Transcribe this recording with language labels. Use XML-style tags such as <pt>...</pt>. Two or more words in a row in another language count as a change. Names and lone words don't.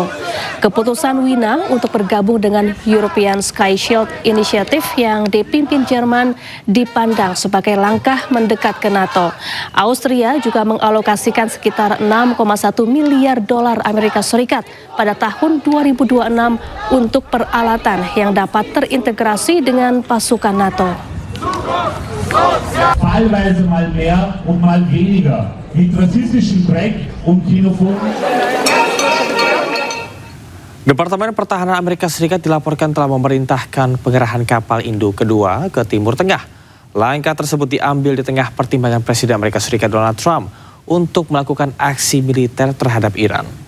<id>Keputusan Wina untuk bergabung dengan European Sky Shield Initiative yang dipimpin Jerman dipandang sebagai langkah mendekat ke NATO. Austria juga mengalokasikan sekitar 6,1 miliar dolar Amerika Serikat pada tahun 2026 untuk peralatan yang dapat terintegrasi dengan pasukan NATO.</id> <de>Teilweise mal mehr und mal weniger mit rassistischen Dreck und xenophoben.</de> <id>Departemen Pertahanan Amerika Serikat dilaporkan telah memerintahkan pengerahan kapal induk kedua ke Timur Tengah. Langkah tersebut diambil di tengah pertimbangan Presiden Amerika Serikat Donald Trump untuk melakukan aksi militer terhadap Iran.</id>